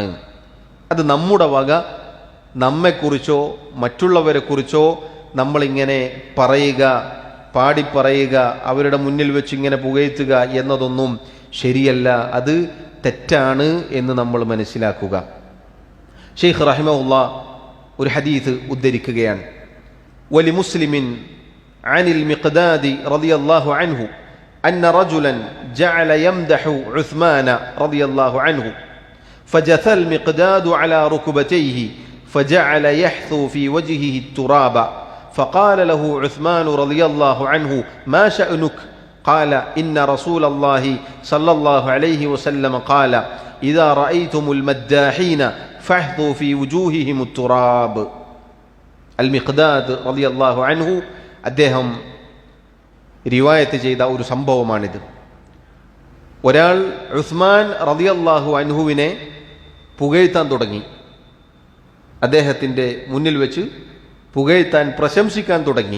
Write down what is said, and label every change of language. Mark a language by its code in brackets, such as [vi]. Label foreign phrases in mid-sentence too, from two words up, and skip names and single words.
[ml] അത് നമ്മുടെ വക നമ്മെക്കുറിച്ചോ മറ്റുള്ളവരെക്കുറിച്ചോ നമ്മളിങ്ങനെ പറയുക, പാടിപ്പറയുക, അവരുടെ മുന്നിൽ വെച്ച് ഇങ്ങനെ പുകഴ്ത്തുക എന്നതൊന്നും ശരിയല്ല, അത് തെറ്റാണ് എന്ന് നമ്മൾ മനസ്സിലാക്കുക. ഷെയ്ഖ് റഹിമഹുല്ലാഹ് ഒരു ഹദീസ് ഉദ്ധരിക്കുകയാണ്. [ar] ولمسلم عن المقداد رضي الله عنه أن رجلا جعل يمدح عثمان رضي الله عنه فجثى المقداد على ركبتيه فجعل يحثو في وجهه التراب فقال له عثمان رضي الله عنه ما شأنك؟ قال إن رسول الله صلى الله عليه وسلم قال إذا رأيتم المداحين فاحثوا في وجوههم التراب. المقداد رضي الله عنه [ml] അദ്ദേഹം റിവായത്ത് ചെയ്ത ഒരു സംഭവമാണിത്. ഒരാൾ ഉസ്മാൻ [ar] رضي الله عنه [ml] പുകഴ്ത്താൻ തുടങ്ങി. അദ്ദേഹത്തിൻ്റെ മുന്നിൽ വെച്ച് പുകഴ്ത്താൻ, പ്രശംസിക്കാൻ തുടങ്ങി.